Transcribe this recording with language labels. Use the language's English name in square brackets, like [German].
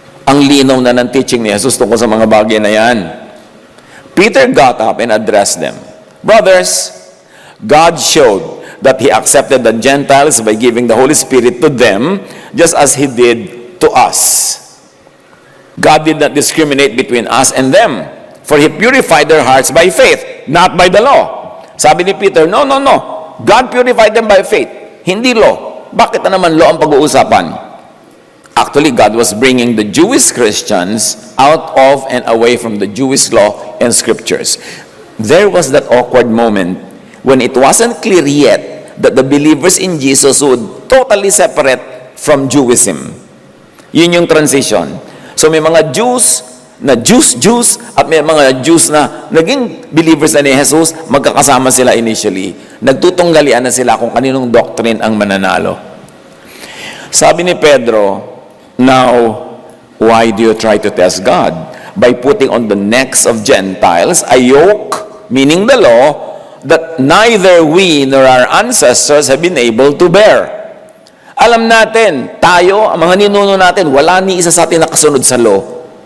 [Filipino] Ang linaw na ng teaching ni Jesus tungkol sa mga bagay na yan. [English] Peter got up and addressed them. Brothers, God showed that He accepted the Gentiles by giving the Holy Spirit to them, just as He did to us. God did not discriminate between us and them, for He purified their hearts by faith, not by the law. [Filipino] Sabi ni Peter, [English] no. God purified them by faith, [Filipino] hindi [English] law. [Filipino] Bakit na naman law ang pag-uusapan? [English] Actually, God was bringing the Jewish Christians out of and away from the Jewish law and scriptures. There was that awkward moment when it wasn't clear yet that the believers in Jesus would totally separate from Jewism. [Filipino] Yun yung transition. So may mga Jews na Jews at may mga Jews na naging believers na ni Jesus, magkakasama sila initially. Nagtutunggalian na sila kung kaninong doctrine ang mananalo. Sabi ni Pedro, [English] now, why do you try to test God? By putting on the necks of Gentiles a yoke, meaning the law, that neither we nor our ancestors have been able to bear. [Filipino] Alam natin, tayo, ang mga ninuno natin, wala ni isa sa atin nakasunod sa law.